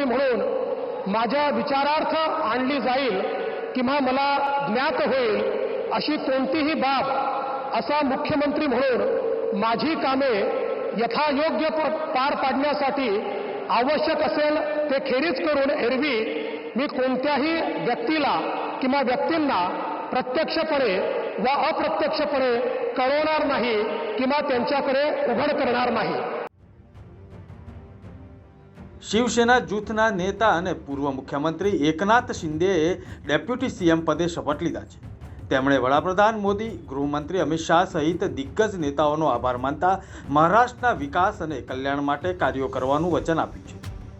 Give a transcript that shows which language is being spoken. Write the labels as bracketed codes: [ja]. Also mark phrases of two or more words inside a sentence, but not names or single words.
[mr] म्हणून माझ्या विचारार्थ आणली जाईल किंवा मला ज्ञात होईल अशी कोणतीही बाब असा मुख्यमंत्री म्हणून माझी कामे यथायोग्य पार पाडण्यासाठी आवश्यक असेल ते खेरीज करून एरवी मी कोणत्याही व्यक्तीला किंवा व्यक्तींना प्रत्यक्षपणे व अप्रत्यक्षपणे कळवणार नाही किंवा त्यांच्याकडे उघड करणार नाही. [gu] શિવસેના જૂથના નેતા અને પૂર્વ મુખ્યમંત્રી એકનાથ શિંદેએ [en] deputy CM [gu] પદે શપથ લીધા છે. તેમણે વડાપ્રધાન મોદી, ગૃહમંત્રી અમિત શાહ સહિત દિગ્ગજ નેતાઓનો આભાર માનતા મહારાષ્ટ્રના વિકાસ અને કલ્યાણ માટે કાર્યો કરવાનું વચન આપ્યું છે.